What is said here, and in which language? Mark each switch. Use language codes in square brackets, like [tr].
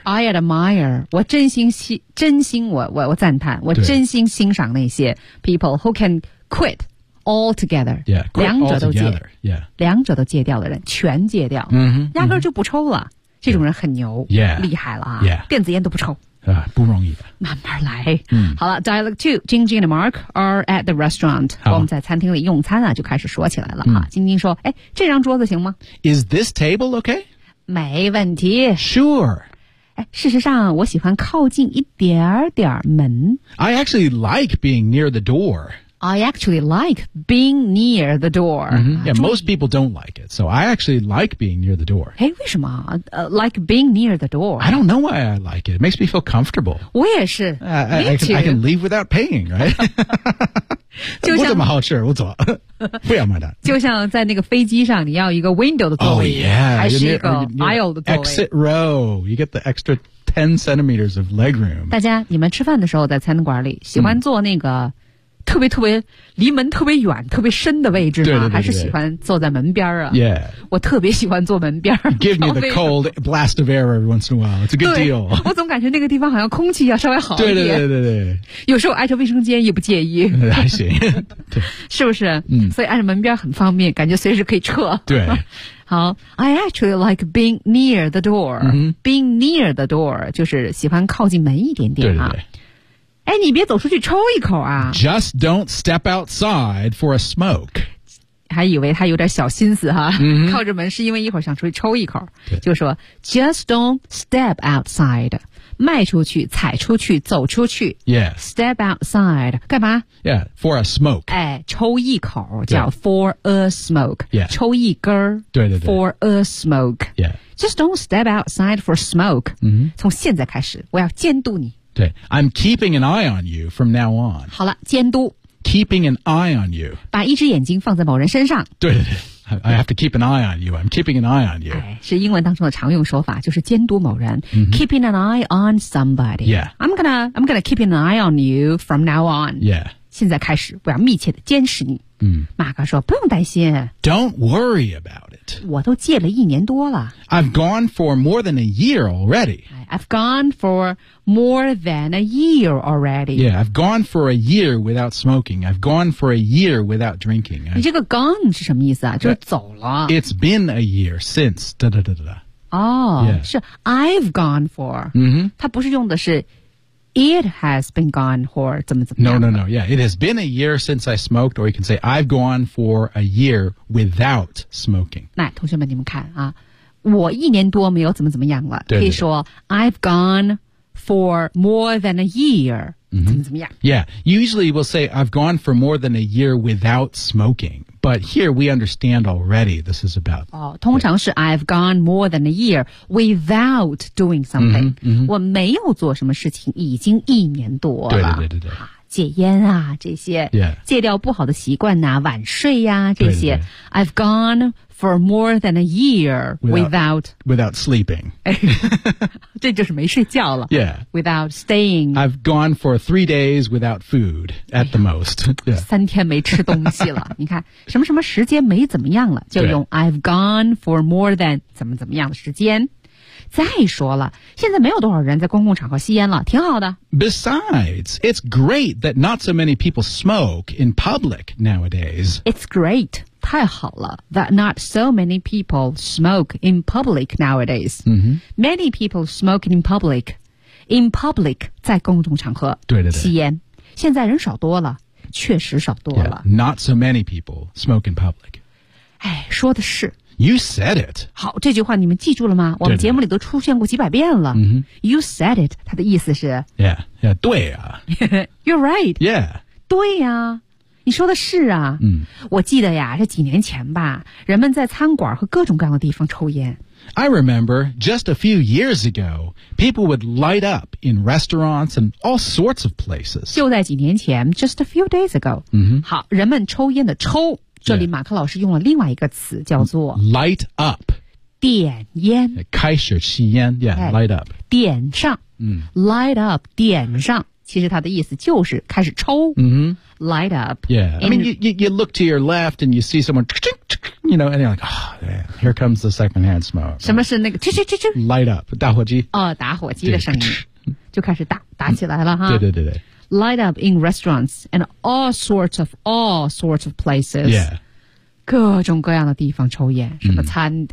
[en] I admire [zh] 我真心真心我赞叹我真心欣赏那些 [en] people who canQuit altogether. Yeah, quit altogether. Yeah. [zh] 两者都戒掉的人全戒掉、压根就不抽了、这种人很牛 [en] yeah, [zh] 厉害了、 [en] yeah. [zh] 电子烟都不抽、不容易的。慢慢来。 [en] 好了 Dialogue 2, Jing Jing and Mark are at the restaurant. [zh] 我们在餐厅里用餐啊就开始说起来了。 Jing Jing说哎这张桌子行吗 [en] Is this table okay? [zh] 没问题。 [en] Sure. [zh] 哎，事实上，我喜欢靠近一点点门。 [en] I actually like being near the door. I actually like being near the door.、 Yeah, most people don't like it, so I actually like being near the door. 哎， [zh] 为什么？ [en] Like being near the door? I don't know why I like it. It makes me feel comfortable. [zh] 我也是。 [en] I can leave without paying, right? [zh] 就像我怎么好吃我走不要买单就像在那个飞机上你要一个 window 的座位、 [en] oh, yeah, [zh] 还是一个 aisle 的座位 [en] exit row you get the extra 10 centimeters of leg room [zh] 大家你们吃饭的时候在餐馆里喜欢坐那个特别特别离门特别远特别深的位置吗对对对对还是喜欢坐在门边啊 [en] yeah [zh] 我特别喜欢坐门边 [en] give me the cold blast of air every once in a while it's a good deal [zh] 我总感觉那个地方好像空气要稍微好一点对对对 对, 对有时候挨着卫生间也不介意还行是不是、所以挨着门边很方便感觉随时可以撤对 [en] 好 I actually like being near the door、being near the door [zh] 就是喜欢靠近门一点点、对对对哎，你别走出去抽一口啊 [en] Just don't step outside for a smoke [zh] 还以为他有点小心思哈、靠着门是因为一会儿想出去抽一口就说 [en] Just don't step outside [zh] 迈出去踩出去走出去 [en] Yeah Step outside [zh] 干嘛 [en] Yeah for a smoke [zh] 哎，抽一口叫 [en] for a smoke Yeah [zh] 抽一根对对对 [en] For a smoke Yeah Just don't step outside for a smoke、 [zh] 从现在开始我要监督你 [en] 对 I'm keeping an eye on you from now on. [zh] 好了监督 [en] Keeping an eye on you. [zh] 把一只眼睛放在某人身上。 [en] 对对对 I have to keep an eye on you. I'm keeping an eye on you.、 [zh] 哎、是英文当中的常用说法就是监督某人。 [en] Keeping an eye on somebody. Yeah. I'm gonna keep an eye on you from now on. Yeah. [zh] 现在开始我要密切的监视你。马克说不用担心。 [en] Don't worry about it. [zh] 我都戒了一年多了。 [en] I've gone for more than a year already. I've gone for more than a year already. Yeah, I've gone for a year without smoking. I've gone for a year without drinking. [zh] 你这个 gone 是什么意思啊就是走了。 [en] It's been a year since, 哒哒哒哒哒。 [zh] 哦、 [en] yeah. 是 I've gone for. [zh] 它不是用的是 [en] It has been gone for [zh] 怎么怎么样 [en] No, no, no. Yeah, it has been a year since I smoked, or you can say I've gone for a year without smoking. [zh] 那同学们，你们看啊，我一年多没有怎么怎么样了。对对对 [en] 可以说 I've gone for more than a year. [zh] 怎么怎么样 [en] Yeah, usually we'll say I've gone for more than a year without smoking. But here we understand already this is about. 哦，通常是 I've gone more than a year without doing something. [zh] 我没有做什么事情已经一年多了。对对对对对。戒烟啊这些、 [en] yeah. [zh] 戒掉不好的习惯啊晚睡啊这些对对对 [en] I've gone for more than a year without sleeping [zh] 这就是没睡觉了 [en] yeah without staying I've gone for 3 days without food at the most、yeah. [zh] 三天没吃东西了你看什么什么时间没怎么样了就用 [en] I've gone for more than [zh] 怎么怎么样的时间再说了现在没有多少人在公共场合吸烟了挺好的 [en] Besides, it's great that not so many people smoke in public nowadays It's great, [zh] 太好了 [en] that not so many people smoke in public nowadays、Many people smoke in public [zh] 在公众场合对对对吸烟现在人少多了确实少多了。 [en] Yeah, not so many people smoke in public. [zh] 哎，说的是。 [en] You said it. [zh] 好，这句话你们记住了吗？我们节目里都出现过几百遍了。 Mm-hmm. [en] You said it. [zh] 它的意思是。 [en] Yeah, yeah, 对啊。 You're right. Yeah. [zh] 对呀、啊。你说的是啊，嗯，我记得呀，这几年前吧，人们在餐馆和各种各样的地方抽烟。 [en] I remember just a few years ago, people would light up in restaurants and all sorts of places. [zh] 就在几年前 ， [en] just a few days ago. 嗯哼， [zh] 好，人们抽烟的抽，这里马克老师用了另外一个词，叫做 [en] light up， [zh] 点烟，开始吸烟 ，yeah， [en] light up， [zh] 点上，嗯 [en] ，light up， 点上。 [zh] 其实它的意思就是开始抽、 [en] mm-hmm. light up. Yeah, I mean, you look to your left and you see someone, you know, and you're like, oh, man, here comes the secondhand smoke. [zh] 什么是那个啾啾啾啾 [en] light up, 打火机、 [zh] 哦、打火机的声音就开始打起来了哈。对对对对。 [en] Light up in restaurants and all sorts of places. Yeah. [zh] 各种各样的地方抽烟，什么餐、mm.